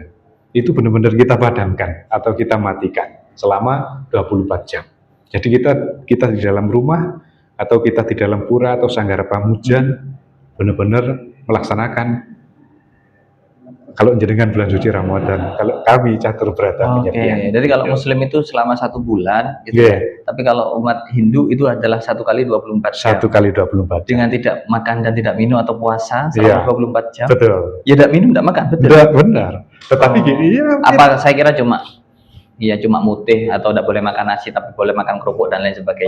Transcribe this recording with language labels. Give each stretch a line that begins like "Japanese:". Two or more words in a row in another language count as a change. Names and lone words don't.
Indonesian: Itu benar-benar kita padamkan atau kita matikan selama 24 jam. Jadi kita di dalam rumah atau kita di dalam pura atau sanggara pamujan benar-benar melaksanakan, kalau jenengan bulan suci Ramadan, kalau kami catur berata penyepian. Jadi kalau Muslim itu selama 1 bulan, gitu tapi kalau umat Hindu itu adalah 1 kali 24 jam. 1 kali 24 jam. Dengan tidak makan dan tidak minum atau puasa selama 24 jam. Betul. Ya tidak minum, tidak makan, betul. Benar. Tetapi gini, apa saya kira cuma mutih atau tidak boleh makan nasi tapi boleh makan kerupuk dan lain sebagainya.